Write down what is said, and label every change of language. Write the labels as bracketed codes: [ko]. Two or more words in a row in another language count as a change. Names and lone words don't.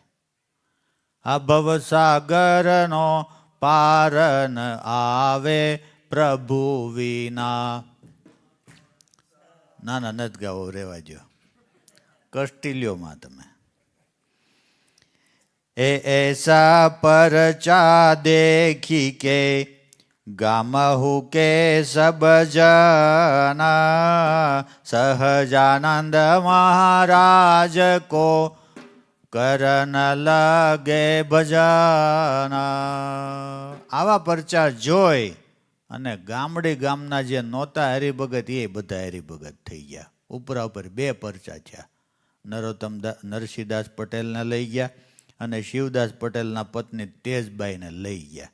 [gu] આ ભવસાગરનો પાર ન આવે પ્રભુ વિના. ના નથી ગાવો, રહેવા દો. કષ્ટી લ્યો માં તમે. [hi] ऐसा परचा देखी के गामहु के सब जना सहजानंद महाराज को करन लगे भजन. [gu] આવા પરચા જોઈ અને ગામના જે નહોતા હરિભગત એ બધા હરિભગત થઈ ગયા. ઉપરા ઉપર 2 પરચા થયા. નરસિંહદાસ પટેલને લઈ ગયા અને શિવદાસ પટેલના પત્ની તેજબાઈને લઈ ગયા.